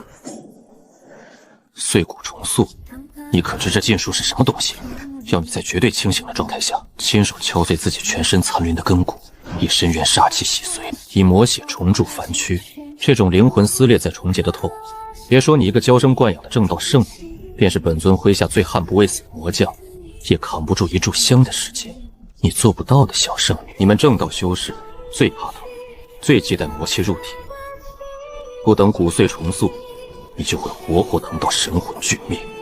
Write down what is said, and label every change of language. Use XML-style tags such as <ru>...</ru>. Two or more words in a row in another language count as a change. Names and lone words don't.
<zh>碎骨重塑？你可知這禁術是什麼東西？要你在絕對清醒的狀態下，親手敲碎自己全身殘餘的根骨，以深淵煞氣洗髓，以魔血重鑄凡軀。這種靈魂撕裂再重結的痛，別說你一個嬌生慣養的正道聖女，便是本尊麾下最悍不畏死的魔將，也扛不住一炷香的時間。你做不到的，小聖女。你們正道修士最怕疼，最忌憚魔氣入體，不等骨髓重塑，你就會活活疼到神魂俱滅。</zh>